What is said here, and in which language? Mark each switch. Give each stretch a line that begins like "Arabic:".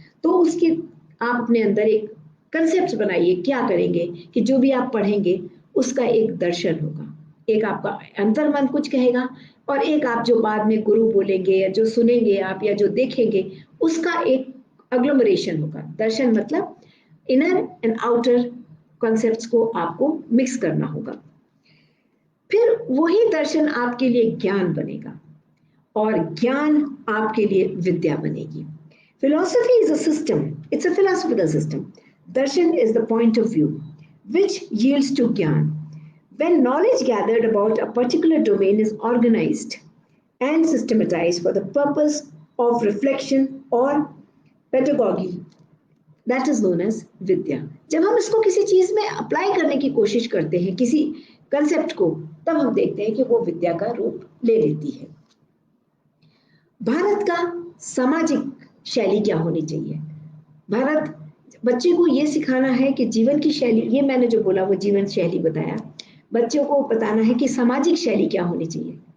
Hindi: तो उसके आप अपने अंदर एक कंसेप्ट बनाइए, क्या करेंगे कि जो भी आप पढ़ेंगे उसका एक दर्शन होगा, एक आपका अंतर्मन कुछ कहेगा और एक आप जो बाद में गुरु बोलेंगे या जो सुनेंगे आप या जो देखेंगे उसका एक अग्लोमरेशन होगा। दर्शन मतलब इनर एंड आउटर कॉन्सेप्ट्स को आपको मिक्स करना होगा, फिर वही दर्शन आपके लिए ज्ञान बनेगा। और ज्ञान आपके लिए विद्या बनेगी।
English: Philosophy is a system. It's a philosophical system. Darshan is the point of view which yields to Gyan. When knowledge gathered about a particular domain is organized and systematized for the purpose of reflection or pedagogy, that is known as Vidya.
Hindi: जब हम इसको किसी चीज में apply करने की कोशिश करते हैं, किसी कंसेप्ट को, तब हम देखते हैं कि वो विद्या का रूप ले लेती है। भारत का सामाजिक शैली क्या होनी चाहिए? भारत बच्चे को ये सिखाना है कि जीवन की शैली, ये मैंने जो बोला वो जीवन शैली बताया, बच्चों को बताना है कि सामाजिक शैली क्या होनी चाहिए।